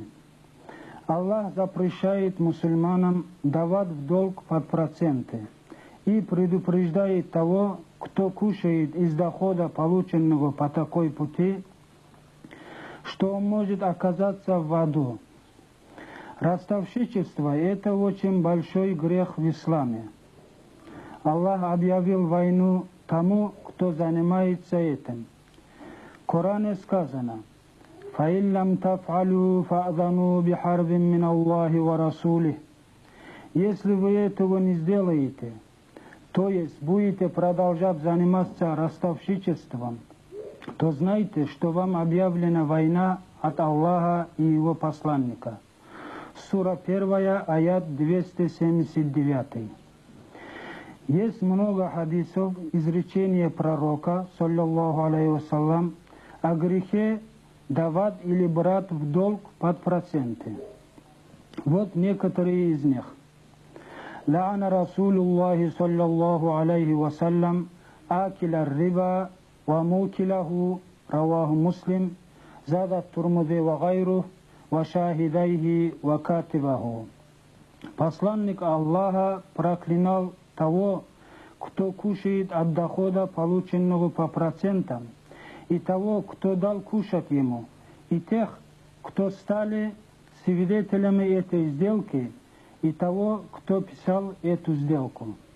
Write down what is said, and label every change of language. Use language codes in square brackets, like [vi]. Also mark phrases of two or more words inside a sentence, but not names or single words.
[ru] Аллах запрещает мусульманам давать в долг под проценты и предупреждает того, кто кушает из дохода, полученного по такой пути, что он может оказаться в аду. Ростовщичество – это очень большой грех в исламе. Аллах объявил войну тому, кто занимается этим. В Коране сказано: [ar] «فإن لم تفعلوا فأذنوا بحرب من الله ورسوله». [ru] Если вы этого не сделаете, то есть будете продолжать заниматься ростовщичеством, то знайте, что вам объявлена война от Аллаха и Его посланника. Сура 1, аят 279. Есть много хадисов, изречения пророка, [ar] صلى الله عليه وسلم, [ru] о грехе давать или брать в долг под проценты. Вот некоторые из них. [ar] لعن رسول الله صلى الله عليه وسلم آكل الربا وموكله، رواه مسلم، زاد الترمذي وغيره، «وشاهديه وكاتبه». [ru] Посланник Аллаха проклинал того, кто кушает от дохода, полученного по процентам, и того, кто дал кушать ему, и тех, кто стали свидетелями этой сделки, и того, кто писал эту сделку.